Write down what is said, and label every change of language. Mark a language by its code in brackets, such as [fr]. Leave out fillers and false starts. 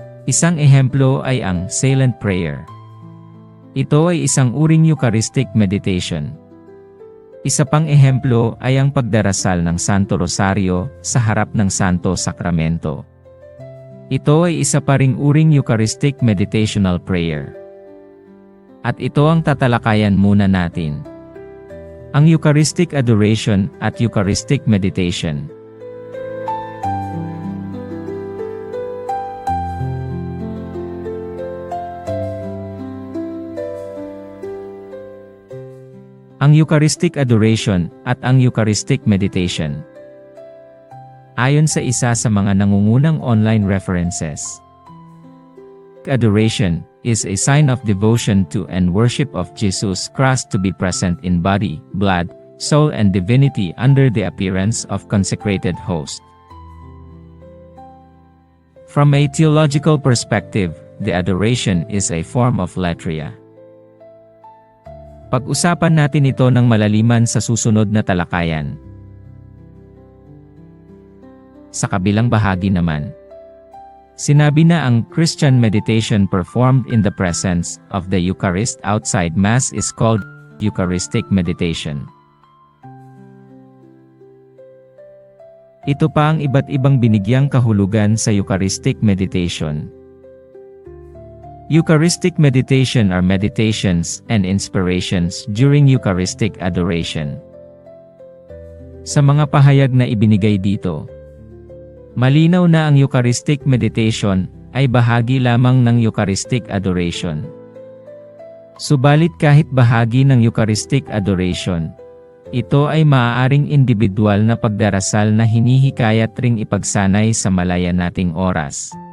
[tl] Isang ehemplo ay ang Silent Prayer. Ito ay isang uring Eucharistic Meditation. Isa pang ehemplo ay ang pagdarasal ng Santo Rosario sa harap ng Santo Sakramento. Ito ay isa pa ring uring Eucharistic Meditational Prayer. At ito ang tatalakayan muna natin. Ang Eucharistic Adoration at Eucharistic Meditation. Ang Eucharistic Adoration at ang Eucharistic Meditation. Ayon sa isa sa mga nangungunang online references, [en] adoration is a sign of devotion to and worship of Jesus Christ to be present in body, blood, soul and divinity under the appearance of consecrated host. From a theological perspective, the adoration is a form of latria. [tl] Pag-usapan natin ito ng malaliman sa susunod na talakayan. Sa kabilang bahagi naman, sinabi na ang [en] Christian meditation performed in the presence of the Eucharist outside Mass is called Eucharistic meditation. [tl] Ito pa ang iba't ibang binigyang kahulugan sa Eucharistic meditation. [en] Eucharistic meditation are meditations and inspirations during Eucharistic adoration. [tl] Sa mga pahayag na ibinigay dito, malinaw na ang Eucharistic meditation ay bahagi lamang ng Eucharistic adoration. Subalit kahit bahagi ng Eucharistic adoration, ito ay maaaring individual na pagdarasal na hinihikayat ring ipagsanay sa malaya nating oras.